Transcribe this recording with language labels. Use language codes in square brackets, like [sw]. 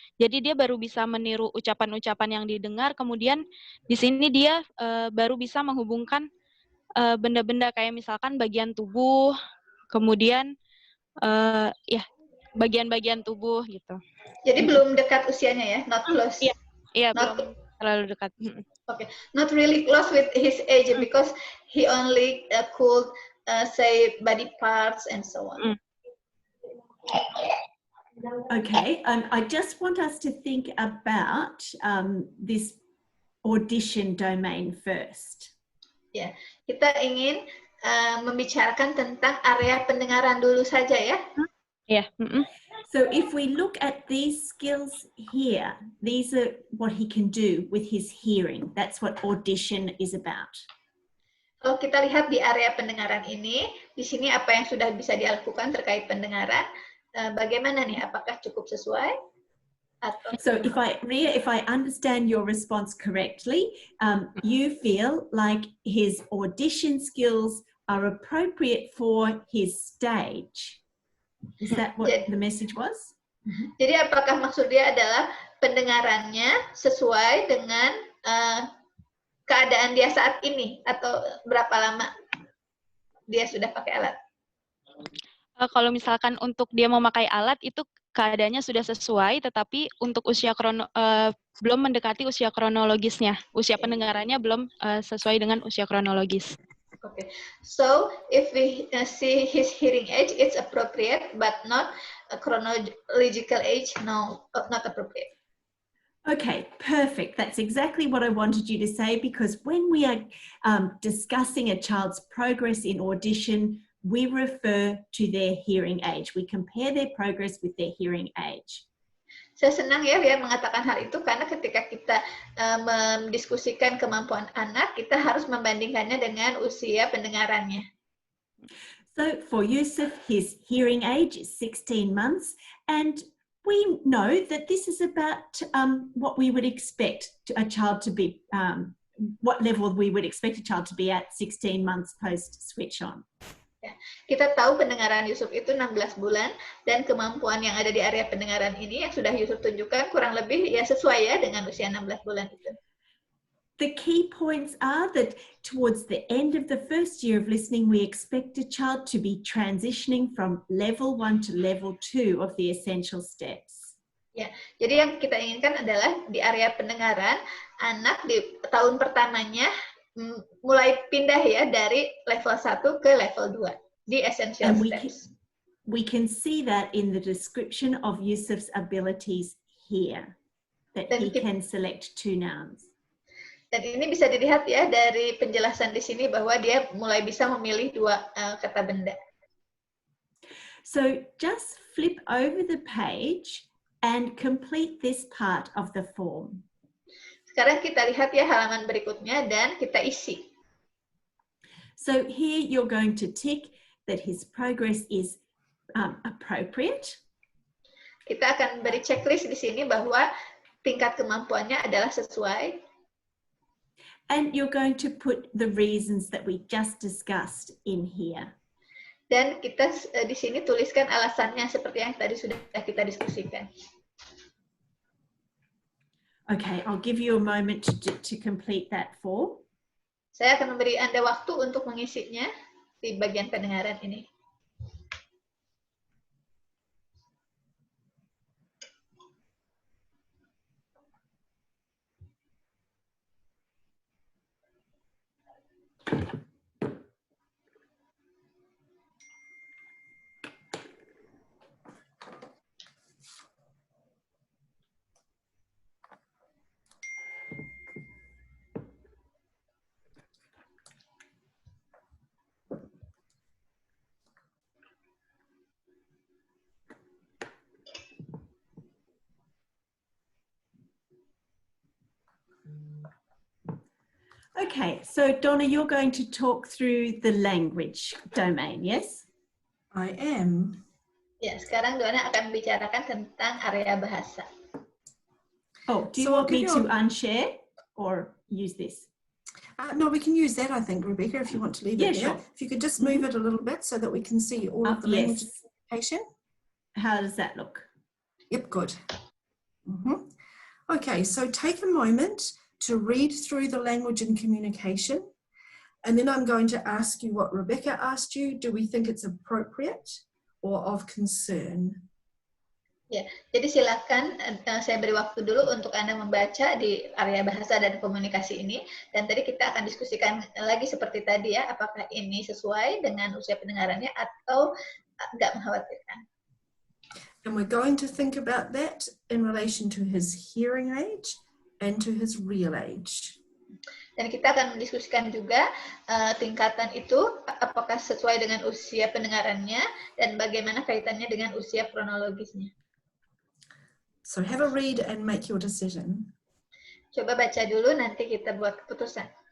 [id] Jadi dia baru bisa meniru ucapan-ucapan yang didengar, kemudian di sini dia baru bisa menghubungkan benda-benda kayak misalkan bagian tubuh, kemudian bagian-bagian tubuh gitu. Jadi belum dekat usianya ya, [en] not close. [id] Iya, belum terlalu dekat. [en] Okay, not really close with his age because he only could say body parts and so on. Okay, I just want us to think about this audition domain first. [id] Ya, kita ingin membicarakan tentang area pendengaran dulu saja ya. [en] Yeah. So if we look at these skills here, these are what he can do with his hearing. That's what audition is about. [id] Kalau kita lihat di area pendengaran ini, di sini apa yang sudah bisa dilakukan terkait pendengaran, bagaimana nih? Apakah cukup sesuai? [en] So if I understand your response correctly, you feel like his audition skills are appropriate for his stage. Is that what the message was? [id] Jadi apakah maksud dia adalah pendengarannya sesuai dengan keadaan dia saat ini, atau berapa lama dia sudah pakai alat? Kalau misalkan untuk dia memakai alat itu keadaannya sudah sesuai, tetapi untuk usia belum mendekati usia kronologisnya. Usia pendengarannya belum sesuai dengan usia kronologis. [en] Okay, so if we see his hearing age, it's appropriate, but not a chronological age. No, not appropriate. Okay, perfect. That's exactly what I wanted you to say, because when we are discussing a child's progress in audition, we refer to their hearing age. We compare their progress with their hearing age. [id] Saya senang ya mengatakan hal itu, karena ketika kita mendiskusikan kemampuan anak, kita harus membandingkannya dengan usia pendengarannya. [en] So for Yusuf, his hearing age is 16 months, and we know that this is about what we would expect a child to be, what level we would expect a child to be at 16 months post switch on. [id] Ya, kita tahu pendengaran Yusuf itu 16 bulan dan kemampuan yang ada di area pendengaran ini yang sudah Yusuf tunjukkan kurang lebih ya sesuai ya dengan usia 16 bulan itu. [en] The key points are that towards the end of the first year of listening, we expect a child to be transitioning from level 1 to level 2 of the essential steps. [id] Ya, jadi yang kita inginkan adalah di area pendengaran, anak di tahun pertamanya mulai pindah ya dari level 1 ke level 2 di essential steps. [en] We can see that in the description of Yusuf's abilities here, that he can select 2 nouns. [id] Dan ini bisa dilihat ya dari penjelasan di sini bahwa dia mulai bisa memilih 2 kata benda. [en] So just flip over the page and complete this part of the form. [id] Sekarang kita lihat ya halaman berikutnya dan kita isi. [en] So here you're going to tick that his progress is appropriate. [id] Kita akan beri checklist di sini bahwa tingkat kemampuannya adalah sesuai. [en] And you're going to put the reasons that we just discussed in here. [id] Dan kita di sini tuliskan alasannya seperti yang tadi sudah kita diskusikan. [en] Okay, I'll give you a moment to complete that form. [id] Saya akan memberi Anda waktu untuk mengisinya di bagian pendengaran ini. [en] Okay, so Donna, you're going to talk through the language domain, yes? I am. [id] Ya, sekarang Donna akan membicarakan tentang area bahasa. [en] Oh, do you want me to unshare or use this? No, we can use that, I think, Rebecca, if you want to leave it there. Sure. If you could just move it a little bit so that we can see all of the language communication. How does that look? Yep, good. Okay, so take a moment to read through the language and communication, and then I'm going to ask you what Rebecca asked you. Do we think it's appropriate or of concern? [id] Ya, jadi silakan saya beri waktu dulu untuk Anda membaca di area bahasa dan komunikasi ini, dan tadi kita akan diskusikan lagi seperti tadi ya, apakah ini sesuai dengan usia pendengarannya atau nggak mengkhawatirkan. [en] And we're going to think about that in relation to his hearing age and to his real age. [id] Dan kita akan mendiskusikan juga tingkatan itu apakah sesuai dengan usia pendengarannya dan bagaimana kaitannya dengan usia kronologisnya. [en] So have a read and make your decision. [id] Coba baca dulu, nanti kita buat keputusan.